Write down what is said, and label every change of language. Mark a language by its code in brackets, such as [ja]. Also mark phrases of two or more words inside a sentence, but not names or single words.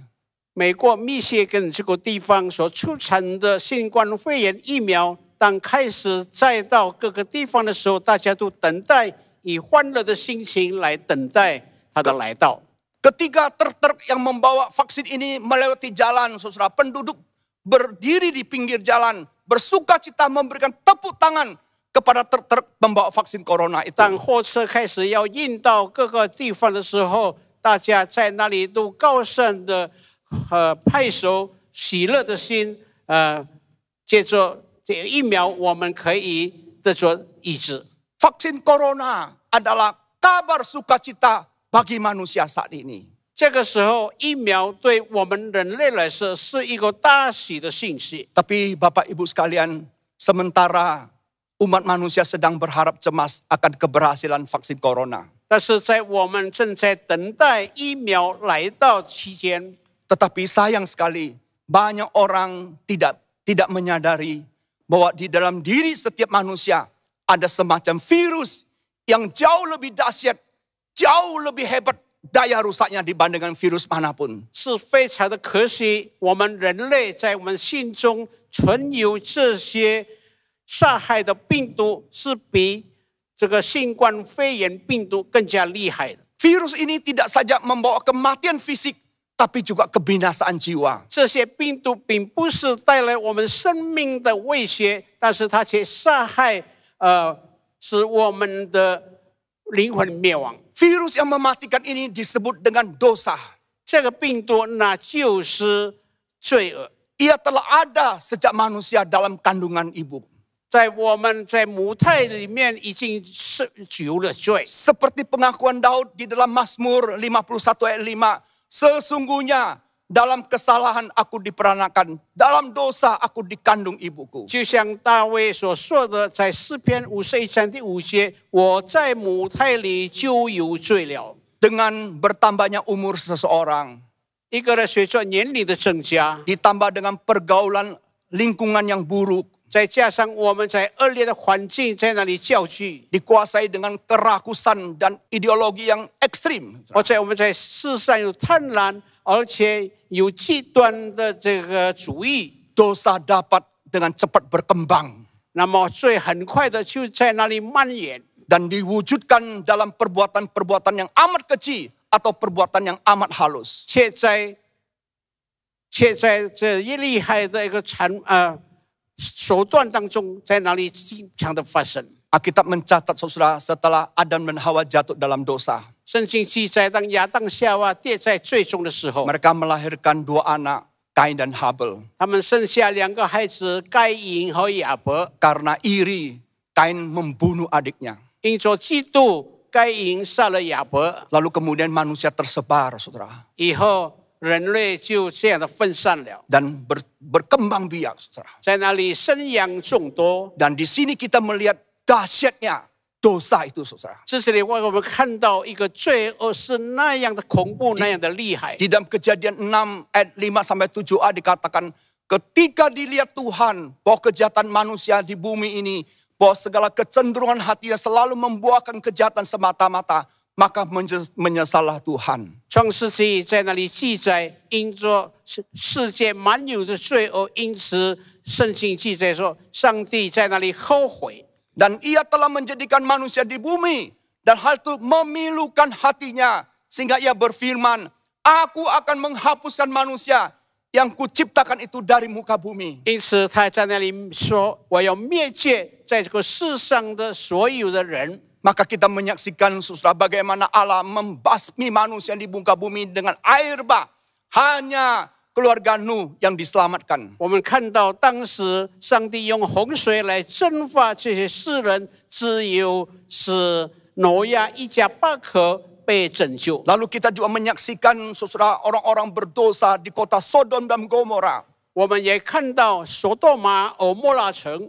[zh] 美国密歇根这个地方所出产的新冠肺炎疫苗，当开始再到各个地方的时候，大家都等待，以欢乐的心情来等待它的来到。 [id] Ketika truk-truk yang membawa vaksin ini melewati jalan, saudara, penduduk berdiri di pinggir jalan, bersuka cita memberikan tepuk tangan kepada truk-truk membawa vaksin corona itu. [zh] 当货车开始要运到各个地方的时候，大家在那里都高声的拍手，喜乐的心，借着这疫苗，我们可以得着医治。 [id] Vaksin corona adalah kabar sukacita bagi manusia saat ini. [zh] 这个时候，疫苗对我们人类来说是一个大喜的信息。 [id] Tapi Bapak Ibu sekalian, sementara umat manusia sedang berharap cemas akan keberhasilan vaksin corona. [zh] 但是在我们正在等待疫苗来到期间， [id] Tetapi sayang sekali, banyak orang tidak menyadari bahwa di dalam diri setiap manusia ada semacam virus yang jauh lebih dahsyat, jauh lebih hebat daya rusaknya dibandingkan virus manapun. [zh] 是非常的可惜，我们人类在我们心中存有这些杀害的病毒，是比这个新冠肺炎病毒更加厉害的。 [id] Virus ini tidak saja membawa kematian fisik, tapi juga kebinasaan jiwa. [zh] 这些病毒并不是带来我们生命的威胁，但是它却杀害使我们的灵魂灭亡。 [id] Virus yang mematikan ini disebut dengan dosa. [zh] 这个病毒那就是罪恶， [id] Ia telah ada sejak manusia dalam kandungan ibu. [zh] 在我们在母胎里面已经是有了罪。 [id] Seperti pengakuan Daud di dalam Mazmur 51 ayat 5. Sesungguhnya dalam kesalahan aku diperanakan, dalam dosa aku dikandung ibuku. [zh] 就像大卫所说的，在诗篇51章第5节，我在母胎里就有罪了。 [id] Dengan bertambahnya umur seseorang, [zh] 一个人随着年龄的增加， [id] ditambah dengan pergaulan lingkungan yang buruk, [zh] 再加上我们在恶劣的环境在那里教育， [id] dikuasai dengan kerakusan dan ideologi yang ekstrim. [zh] 而且我们在世上有贪婪，而且有极端的这个主义， [id] Dosa dapat dengan cepat berkembang [zh] 那么罪很快的就在那里蔓延， [id] dan diwujudkan dalam perbuatan-perbuatan yang amat keji atau perbuatan yang amat halus. [zh] 却在这一厉害的一个手段当中，在哪里经常的发生。 [id] Alkitab mencatat, saudara, setelah Adam dan Hawa jatuh dalam dosa, [zh] 圣经记载，当亚当夏娃跌在最终的时候， [id] mereka melahirkan dua anak, Kain dan Habel. [zh] 他们生下2个孩子，该隐和亚伯。 [id] Karena iri, Kain membunuh adiknya. [zh] 因着嫉妒，该隐杀了亚伯。 [id] Lalu kemudian manusia tersebar, saudara, [zh] 以后人类就这样的分散了， [id] dan berkembang biak, saudara. [zh] 在那里生养众多。 [id] Dan di sini kita melihat dahsyatnya dosa itu, saudara. [zh] 这里我们看到一个罪恶是那样的恐怖，那样的厉害。 [id] Di dalam Kejadian 6 ayat 5-7a dikatakan, ketika dilihat Tuhan bahwa kejahatan manusia di bumi ini, bahwa segala kecenderungan hatinya selalu membuahkan kejahatan semata-mata, maka menyesallah Tuhan. [zh] 创世纪在那里记载，因着世界满有的罪恶，因此圣经记载说，上帝在那里后悔。 [id] Dan ia telah menjadikan manusia di bumi. Dan hal itu memilukan hatinya. Sehingga ia berfirman, aku akan menghapuskan manusia yang kuciptakan itu dari muka bumi. [zh] 因此他在那里说，我要灭绝在这个世上的所有的人。 [id] Maka kita menyaksikan saudara bagaimana Allah membasmi manusia di muka bumi dengan air bah. Hanya keluarga Nuh yang diselamatkan. [zh] 我们看到当时上帝用洪水来蒸发这些世人，只有是挪亚一家8口被拯救。 [id] Lalu kita juga menyaksikan saudara orang-orang berdosa di kota Sodom dan Gomora. [zh] 我们也看到索多玛、俄摩拉城，